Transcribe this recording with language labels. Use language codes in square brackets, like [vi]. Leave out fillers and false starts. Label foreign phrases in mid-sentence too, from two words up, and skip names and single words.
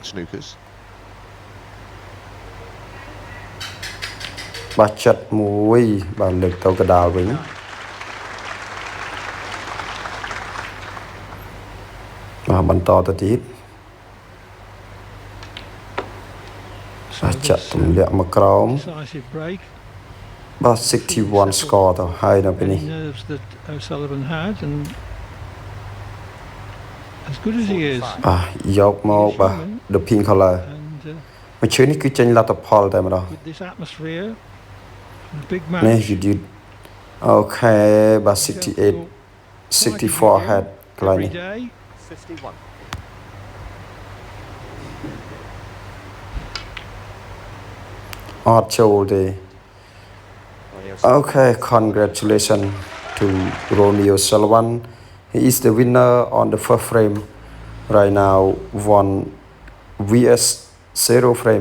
[km] បាទចាត់មួយបាទលើកទៅកដាលវិញបាទបន្តទៅទៀតបាទចាត់ទម្លាក់មកក្រោមបាទ61 score ទៅហើយនៅពេលនេះ [en] O'Sullivan had and as good as he is [km] បាទយកមកបាទ [en] the pink color [km] មួយឈើនេះគឺចេញលទ្ធផលតែម្ដង [en] with this atmosphere a big match [km] នេះ [en] you did [km] អូខេបាទ68 64 head កន្លែងនេះ 51. [en] Odd shoulder. Okay, congratulations to Ronnie O'Sullivan. He is the winner on the first frame. Right now, 1 vs 0 frame.